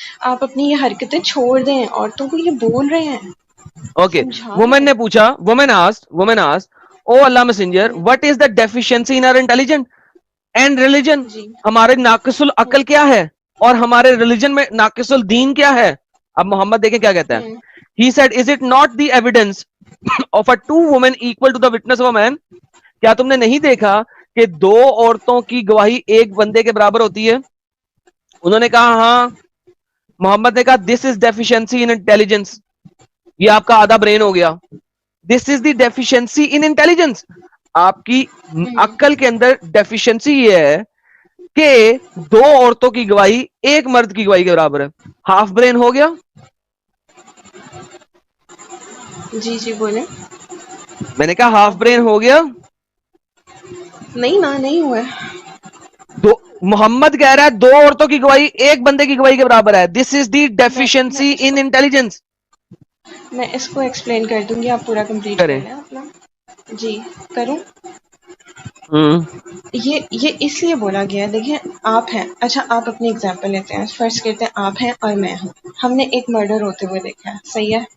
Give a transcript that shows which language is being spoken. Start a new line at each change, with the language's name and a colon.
Urdu: آپ اپنی یہ حرکتیں چھوڑ دیں, عورتوں کو یہ بول رہے ہیں.
English: okay, woman
Urdu: نے پوچھا,
English: Woman asked, O Allah messenger, what is the deficiency in our intelligence and religion?
Urdu: ہمارے ناقص العقل کیا ہے اور ہمارے ریلیجن میں ناقص الدین کیا ہے؟ اب محمد دیکھیں کیا کہتا ہے.
English: He said, is it not the evidence of a two women equal to the witness of a man?
Urdu: کیا تم نے نہیں دیکھا کہ دو عورتوں کی گواہی ایک بندے کے برابر ہوتی ہے؟ انہوں نے کہا ہاں. محمد نے کہا
English: this is deficiency in intelligence.
Urdu: یہ آپ کا آدھا برین ہو گیا.
English: This is the deficiency in intelligence.
Urdu: آپ کی عقل کے اندر ڈیفیشنسی یہ ہے کہ دو عورتوں کی گواہی ایک مرد کی گواہی کے برابر ہے. ہاف برین ہو گیا. جی بولیں. میں نے کہا ہاف برین ہو گیا. نہیں ہوا. محمد کہہ رہا ہے دو عورتوں کی گواہی ایک بندے کی گواہی کے برابر ہے.
English: This is the deficiency in intelligence.
Urdu: میں اس کو ایکسپلین کر دوں گی, آپ پورا کمپلیٹ کریں اپنا. جی کروں. یہ اس لیے بولا گیا, دیکھیں آپ ہیں, اچھا آپ اپنی اگزامپل لیتے ہیں, فرض کرتے ہیں آپ ہیں اور میں ہوں, ہم نے ایک مرڈر ہوتے ہوئے دیکھا ہے, صحیح ہے,